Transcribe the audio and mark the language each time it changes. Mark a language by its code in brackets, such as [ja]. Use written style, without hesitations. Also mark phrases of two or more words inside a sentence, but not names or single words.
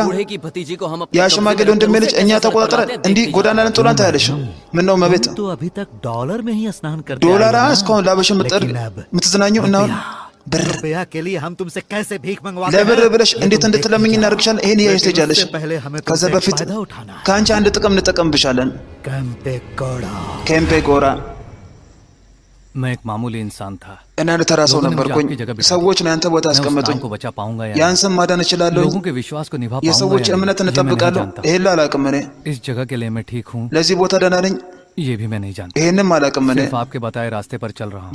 [hi] बूढ़े की भतीजी को हम अपनी [am] ያ ሽማግሌ ወንድሜ ልጅ እኛ ተቆጣጠረን እንዲህ ጎዳና ልንጥሏን ታያለሽ? ምን ነው እመቤት? [hi] तो अभी तक डॉलर में ही स्नान करते [am] ዶላር [hi] आए हैं ना। [am] እስካሁን ላበሽ [hi] लेकिन अब [am] የምትዝናኙ እና አሁን ብር [hi] रुपया के लिए हम तुमसे कैसे भीख मंगवाते [am] ለብር [hi] हैं? [am] ብለሽ እንዴት እንድትለምኝ እናደርግሻለን። ይሄን እያየሽ ትሄጃለሽ። ከዛ በፊት ከአንቺ አንድ ጥቅም እንጠቀምብሻለን። ኬምፔ ጎራ [hi] मैं एक मामूली इंसान था [am] እና ተራ ሰው ነበርኩኝ። ሰዎች ነው ያንተ ቦታ አስቀመጡኝ። [hi] बचा पाऊंगा या [am] ያን ስም ማዳን እችላለሁ? [hi] लोगों के विश्वास को निभा पाऊंगा [am] የሰዎች እምነትን እጠብቃለሁ? ይሄን አላውቅም እኔ። [hi] इस जगह के लिए मैं ठीक हूँ [am] ለዚህ ቦታ ደህና ነኝ? [hi] ये भी मैं नहीं जानता [am] ይሄንም አላውቅም እኔ። [hi] सिर्फ आपके बताए रास्ते पर चल रहा हूँ